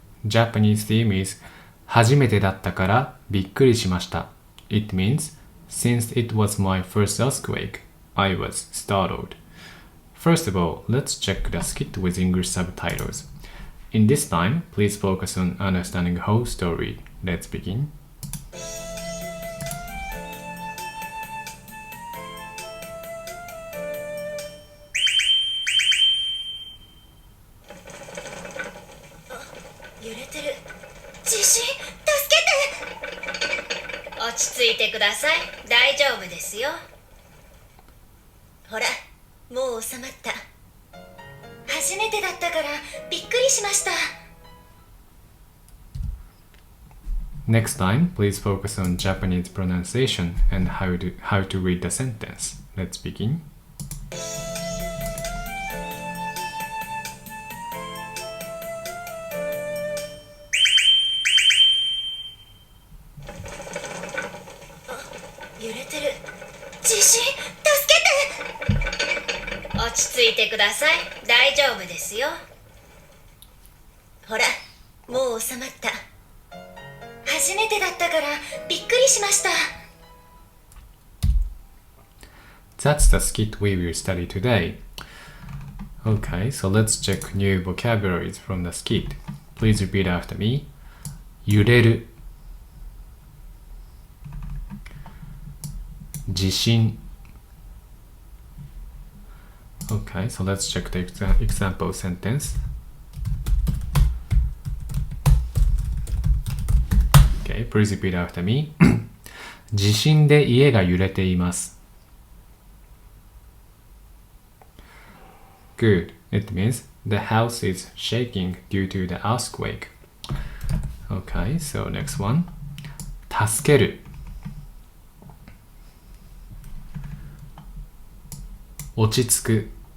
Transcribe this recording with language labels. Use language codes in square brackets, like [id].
[en] Japanese theme is [ja] 初めてだったからびっくりしました。 [en] It means, since it was my first earthquake, I was startled. First of all, let's check the skit with English subtitles. In this time, please focus on understanding the whole story. Let's begin. [ja] 揺れてる。地震、助けて。落ち着いてください。大丈夫ですよ。ほら、もう収まった。初めてだったからびっくりしました。 [en] Next time, please focus on Japanese pronunciation and how to read the sentence. Let's begin. [ja] 揺れてる。地震、助けて。落ち着いてください。大丈夫ですよ。ほら、もう収まった。初めてだったからびっくりしました。 [en] That's the skit we will study today. Okay, so let's check new vocabularies from the skit. Please repeat after me. 揺れる。 [ja] 地震。 [en] Okay, so let's check the example sentence. Okay, please repeat after me. [ja] 地震で家が揺れています。 [en] Good. It means the house is shaking due to the earthquake. Okay, so next one. 助ける。 [ja] 落ち着く。